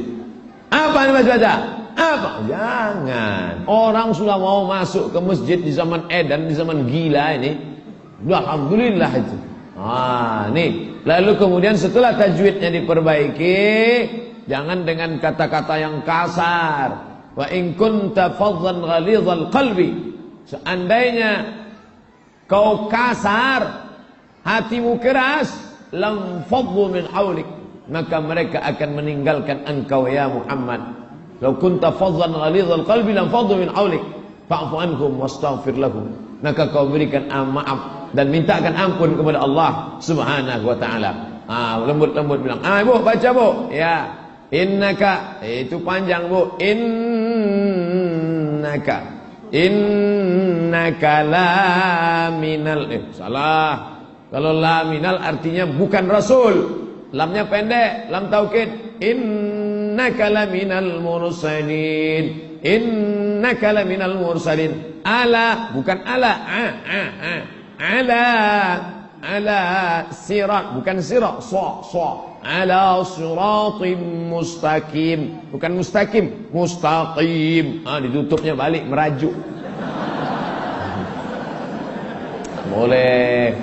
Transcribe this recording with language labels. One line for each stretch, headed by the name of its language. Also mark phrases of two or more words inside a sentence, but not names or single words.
Indonesian: Apa ini baca? Apa? Jangan. Orang sudah mau masuk ke masjid di zaman edan, di zaman gila ini. Alhamdulillah itu. Nih. Lalu kemudian setelah tajwidnya diperbaiki, jangan dengan kata-kata yang kasar.
Arabic: وإن كنت فظا غليظ القلب.
Indonesian: Seandainya kau kasar, hatimu keras,
Arabic: لانفضوا من حولك,
Indonesian: maka mereka akan meninggalkan engkau ya Muhammad.
Arabic: لو كنت فظا غليظ القلب لانفضوا من حولك فاعف عنهم واستغفر لهم.
Indonesian: Maka kau berikan maaf dan mintakan ampun kepada Allah
Arabic: سبحانه وتعالى.
Indonesian: Lembut-lembut bilang, ibu baca bu. Ya. Innaka, itu panjang bu.
Arabic: إنك لمن.
Indonesian: Salah. Kalau
Arabic: لمن
Indonesian: artinya bukan rasul. Lamnya pendek,
Arabic: لام توكيد. إنك لمن المرسلين. إنك لمن المرسلين. Ala,
Indonesian: bukan ala.
Arabic: على صراط,
Indonesian: bukan sirat.
Arabic: على صراط مستقيم, bukan mustaqim, mustaqim.
Indonesian: Ditutupnya balik merajuk. Boleh.